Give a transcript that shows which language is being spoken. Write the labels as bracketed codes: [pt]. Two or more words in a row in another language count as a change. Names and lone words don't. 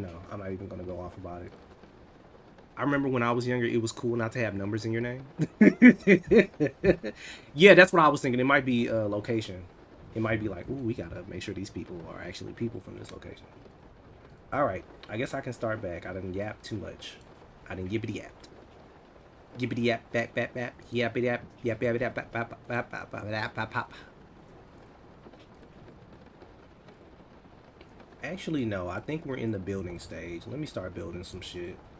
[en] No, I'm not even gonna go off about it. I remember when I was younger, it was cool not to have numbers in your name. Yeah, that's what I was thinking. It might be location. It might be like, ooh, we gotta make sure these people are actually people from this location. All right, I guess I can start back. I didn't yap too much. I didn't yippity yap. Yippity yap, back, yappity yap, yap, yap, yap, bap, bap, bap, bap, bap, bap, bap. Actually, no. I think we're in the building stage. Let me start building some shit.